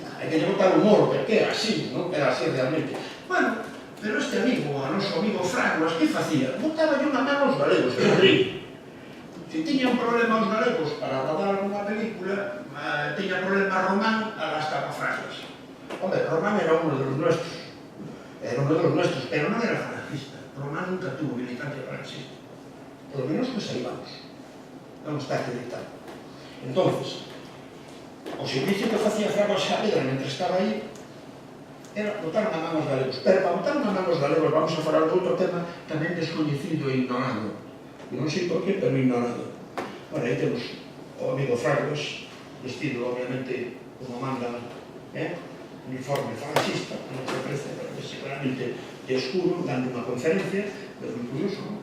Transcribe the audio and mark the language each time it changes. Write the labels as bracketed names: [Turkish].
[Galician] Hai que lle botar humor, porque era así, non? Era así realmente. Bueno, pero este amigo, a noso amigo Fraguas, que facía? Botaba unha mano aos galegos, que ríe. Se tiña un problema os galegos para rodar unha película, tiña problema Román, agastaba Fraguas. [Spanish] Hombre, Román era uno de los nuestros, pero [Galician] non era [Spanish] falangista. Román nunca tuvo militancia falangista. Por lo menos que [Galician] saibamos. Non está acreditado. Entonces, o servicio que facía Fraguas Saavedra mentre estaba aí era botar unha mano aos galegos. Pero para botar unha mano aos galegos vamos a falar de outro tema tamén descoñecido e ignorado. Non sei por qué, pero ignorado. Bueno, aí temos o amigo Fraguas, vestido, obviamente, como manda, uniforme falangista, non se parece, pero que seguramente de escuro, dando unha conferencia, pero moi curioso, non?